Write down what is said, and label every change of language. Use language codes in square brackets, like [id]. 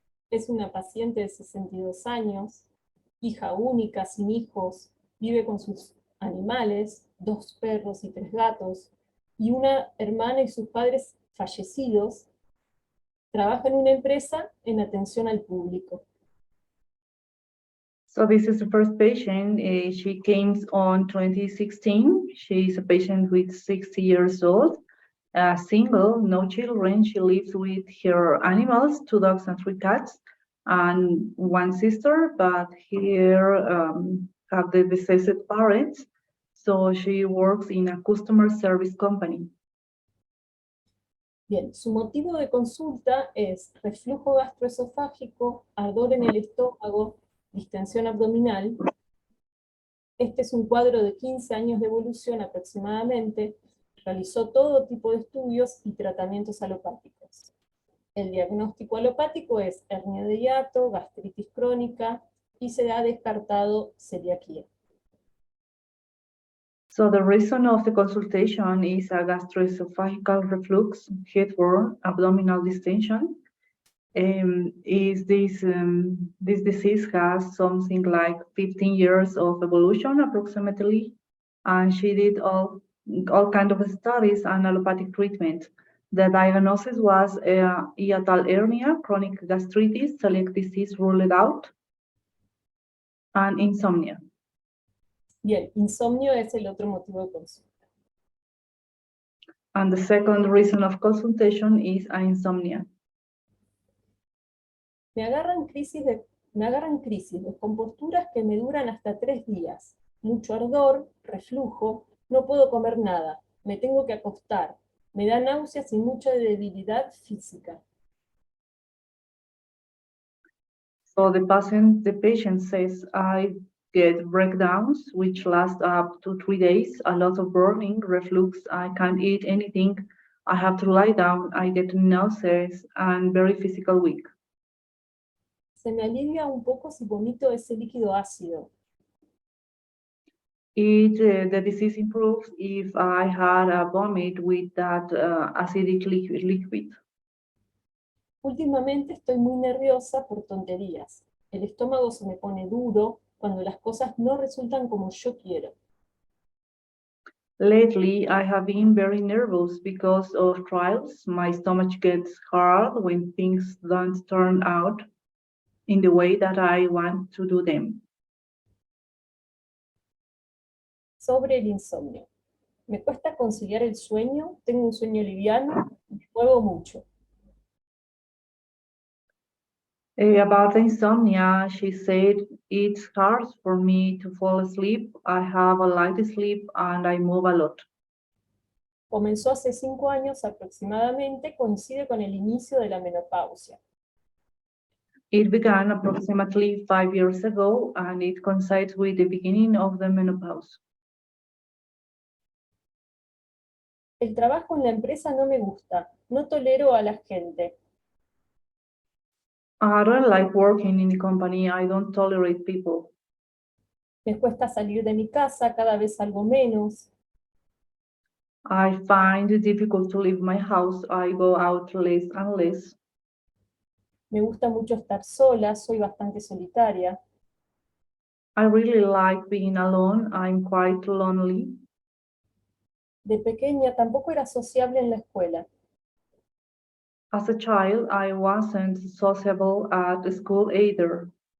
[es] Es una paciente de 62 años, hija única, sin hijos, vive con sus animales, 2 perros y 3 gatos, y una hermana y sus padres fallecidos. Trabaja en una empresa en atención al público. [en] So this is the first patient. She came on 2016. She is a patient with 60 years old. Single, no children. She lives with her animals, 2 dogs and 3 cats, and 1 sister, but here have the deceased parents, so she works in a customer service company. [es] Bien, su motivo de consulta es reflujo gastroesofágico, ardor en el estómago, distensión abdominal. Este es un cuadro de 15 años de evolución aproximadamente. Realizó todo tipo de estudios y tratamientos alopáticos. El diagnóstico alopático es hernia de hiato, gastritis crónica y se ha descartado celiaquía. [en] So the reason of the consultation is a gastroesophageal reflux, heartburn, abdominal distension. This disease has something like 15 years of evolution approximately, and she did all kind of studies and allopathic treatment. The diagnosis was hiatal hernia, chronic gastritis, celiac disease ruled out, and insomnia. [es] Bien, insomnio es el otro motivo de consulta. [en] And the second reason of consultation is insomnia. [es] Me agarran crisis de composturas que me duran hasta 3 días. Mucho ardor, reflujo, no puedo comer nada, me tengo que acostar, me da náuseas y mucha debilidad física. [en] So the patient says, I get breakdowns, which last up to 3 days, a lot of burning, reflux, I can't eat anything, I have to lie down, I get nauseous, and very physical weak. [es] Se me alivia un poco si vomito ese líquido ácido. [en] The disease improves if I had a vomit with that acidic liquid. [es] Últimamente estoy muy nerviosa por tonterías. El estómago se me pone duro cuando las cosas no resultan como yo quiero. [en] Lately, I have been very nervous because of trials. My stomach gets hard when things don't turn out in the way that I want to do them. [es] Sobre el insomnio. Me cuesta conciliar el sueño, tengo un sueño liviano, me muevo mucho. [en] About the insomnia, she said, it's hard for me to fall asleep. I have a light sleep and I move a lot. [es] Comenzó hace 5 años aproximadamente, coincide con el inicio de la menopausia. [en] It began approximately 5 years ago and it coincides with the beginning of the menopause. [es] El trabajo en la empresa no me gusta, no tolero a la gente. [en] I don't like working in the company. I don't tolerate people. [es] Me cuesta salir de mi casa, cada vez salgo menos. [en] I find it difficult to leave my house. I go out less and less. [es] Me gusta mucho estar sola, soy bastante solitaria. [en] I really like being alone. I'm quite lonely. [es] De pequeña tampoco era sociable en la escuela. [en] As a child, I wasn't sociable at school either.